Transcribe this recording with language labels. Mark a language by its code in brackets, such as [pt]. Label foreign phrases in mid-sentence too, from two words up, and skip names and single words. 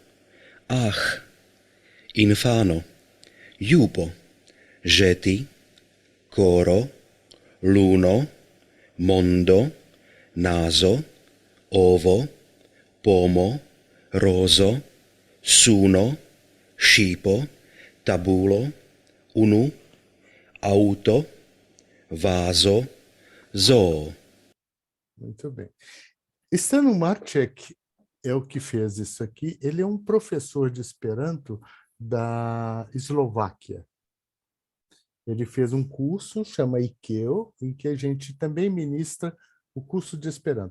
[eo] infano, jupo, ĵeti, koro, luno, mondo, naso, ovo, pomo, roso, suno, ŝipo, tabulo, unu, auto, vaso, zoo. [pt] Muito bem. Stano Marček é o que fez isso aqui. Ele é um professor de Esperanto da Eslováquia. Ele fez um curso, chama IKEO, em que a gente também ministra o curso de Esperanto.